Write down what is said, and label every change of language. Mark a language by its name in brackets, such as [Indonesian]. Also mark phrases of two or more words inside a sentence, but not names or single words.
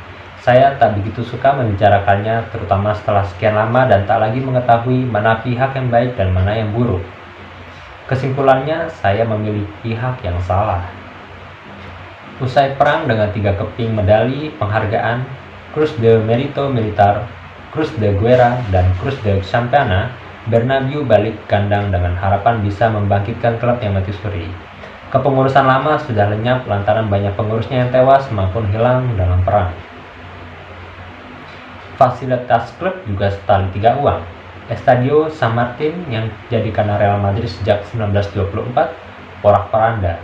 [Indonesian] Saya tak begitu suka membicarakannya, terutama setelah sekian lama dan tak lagi mengetahui mana pihak yang baik dan mana yang buruk. Kesimpulannya, saya memilih pihak yang salah." Usai perang dengan 3 keping medali penghargaan, Cruz de Mérito Militar, Cruz de Guerra, dan Cruz de Champaña, Bernabeu balik kandang dengan harapan bisa membangkitkan klub yang mati suri. Kepengurusan lama sudah lenyap lantaran banyak pengurusnya yang tewas maupun hilang dalam perang. Fasilitas klub juga setali 3 uang. Estadio San Martin yang dijadikan Real Madrid sejak 1924 porak-poranda.